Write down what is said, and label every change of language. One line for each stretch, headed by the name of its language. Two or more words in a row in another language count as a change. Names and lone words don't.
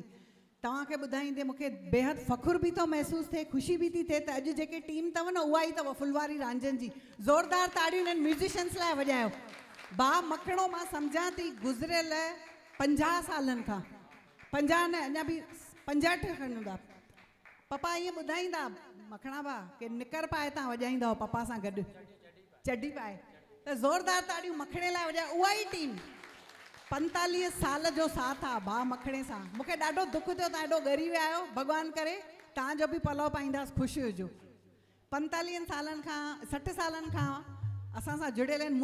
Sindhi: तव्हांखे ॿुधाईंदे मूंखे बेहद फ़ख़ुरु बि थो महसूसु थिए, ख़ुशी बि थी थिए त अॼु जेके टीम अथव न, उहा ई अथव फुलवारी रांझन जी। ज़ोरदार ताड़ियूं हिननि म्यूज़िशियन्स लाइ वॼायो। भाउ मखणो मां सम्झां थी गुज़िरियल 50 सालनि खां, 50 न अञा बि 65 खनि हूंदा, पपा ईअं ॿुधाईंदा मखणा भाउ कि निकर पाए तव्हां वॼाईंदव पपा सां गॾु, चड्डी पाए। त ज़ोरदार ताड़ियूं मखणे लाइ वॼायो। उहा ई टीम 45 साल जो साथ आहे भाउ मखणे सां। मूंखे ॾाढो दुख थियो, तव्हां एॾो ॻरी विया आहियो। भॻवानु करे तव्हांजो बि पलव पाईंदासीं, ख़ुशि हुजो। 45 सालनि खां 60 सालनि खां असां सां जुड़ियल आहिनि।